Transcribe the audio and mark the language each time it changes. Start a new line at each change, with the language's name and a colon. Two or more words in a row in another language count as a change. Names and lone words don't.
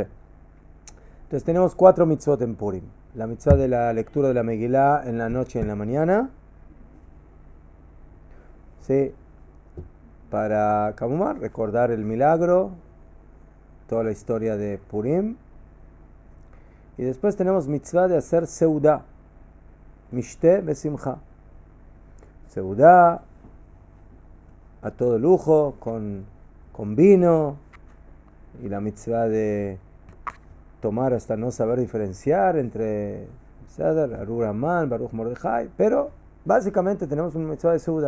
Spanish: Entonces tenemos 4 mitzvot en Purim. La mitzvah de la lectura de la Megillah en la noche y en la mañana. Sí. Para Kamumar, recordar el milagro, toda la historia de Purim. Y después tenemos mitzvah de hacer seudá.
Hebrew: משתה בשמחה.
Spanish: Seudá a todo lujo, con vino. Y la mitzvah de tomar hasta no saber diferenciar entre
Hebrew: ארור המן, ברוך מרדכי,
Spanish: pero básicamente tenemos una mitzvah de Seuda.